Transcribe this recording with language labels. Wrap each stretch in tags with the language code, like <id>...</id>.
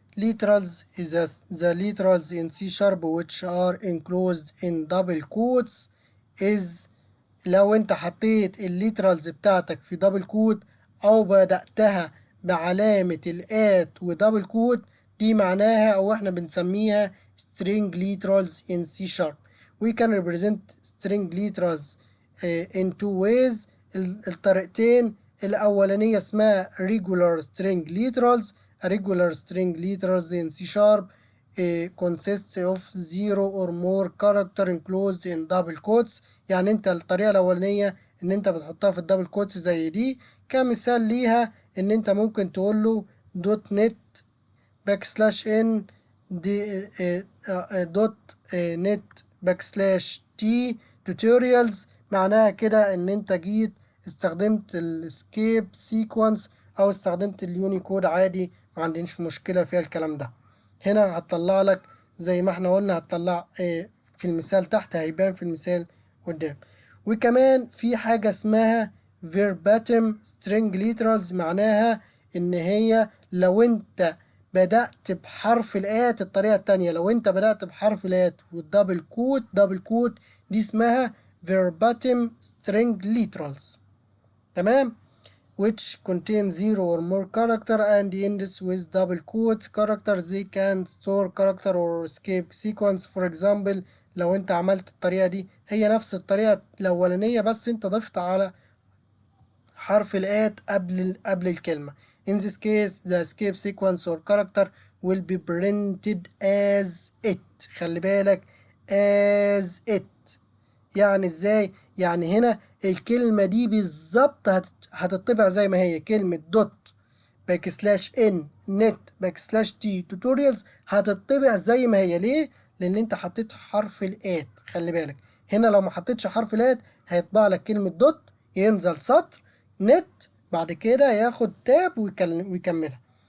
<en>Literals is the literals in C sharp which are enclosed in double quotes is</en> <ar>لو انت حطيت الليترالز بتاعتك في دبل كوت او بدأتها بعلامة الات ودبل كوت دي معناها او احنا بنسميها</ar> <en>string literals in C sharp. We can represent string literals in two ways.</en> <ar>الطريقتين الأولانية اسمها regular string literals.</ar> <en>A regular string literals in C sharp consists of zero or more character enclosed in double quotes.</en> <ar>يعني انت الطريقة الأولانية ان انت بتحطها في الدبل كوتس زي دي. كمثال ليها ان انت ممكن تقول له دوت نت باك سلاش ان دي دوت نت باك سلاش تي توتوريالز. معناها كده ان انت جيت استخدمت الاسكيب سيكونس او استخدمت اليونيكود عادي، ما عنديش مشكلة فيها الكلام ده. هنا هتطلع لك زي ما احنا قلنا هتطلع في المثال تحت هيبان في المثال قدام. وكمان في حاجة اسمها verbatim string literals. معناها ان هي لو انت بدأت بحرف الآت الطريقة التانية، لو انت بدأت بحرف الآت والدبل كوت دبل كوت دي اسمها verbatim string literals. تمام؟</ar> <en>which contain zero or more character and ends with double quotes character. They can store character or escape sequence. For example</en> <ar>لو انت عملت الطريقة دي هي نفس الطريقة الأولانية بس انت ضفت على حرف الآت قبل الكلمة.</ar> <en>In this case the escape sequence or character will be printed as it.</en> <ar>خلي بالك</ar> <en>as it</en> <ar>يعني ازاي؟ يعني هنا الكلمة دي بالظبط هتطبع زي ما هي كلمة دوت باك سلاش ان نت باك سلاش تي توتوريالز هتطبع زي ما هي. ليه؟ لأن أنت حطيت حرف الآت. خلي بالك هنا لو ما حطيتش حرف الآت هيطبع لك كلمة دوت ينزل سطر نت بعد كده ياخد تاب ويكملها.</ar>